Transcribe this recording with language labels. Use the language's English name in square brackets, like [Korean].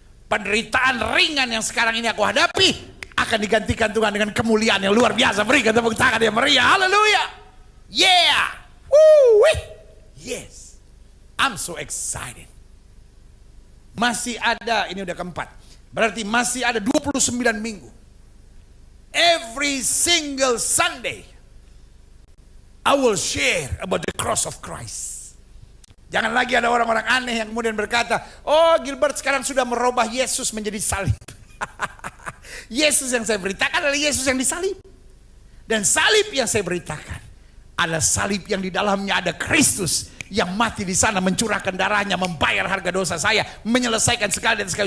[Indonesian] Penderitaan ringan yang sekarang ini aku hadapi akan digantikan Tuhan dengan kemuliaan yang luar biasa. Berikan tepuk tangan yang meriah. Haleluya. Yeah. Woo. Yes. [English] I'm so excited. [Indonesian] Masih ada, ini udah keempat. Berarti masih ada 29 minggu. [English] Every single Sunday, I will share about the cross of Christ. [Indonesian] Jangan lagi ada orang-orang aneh yang kemudian berkata, oh Gilbert sekarang sudah merubah Yesus menjadi salib. Yesus yang saya beritakan adalah Yesus yang disalib. Dan salib yang saya beritakan adalah salib yang di dalamnya ada Kristus yang mati di sana, mencurahkan darahnya, membayar harga dosa saya, menyelesaikan sekali dan sekali.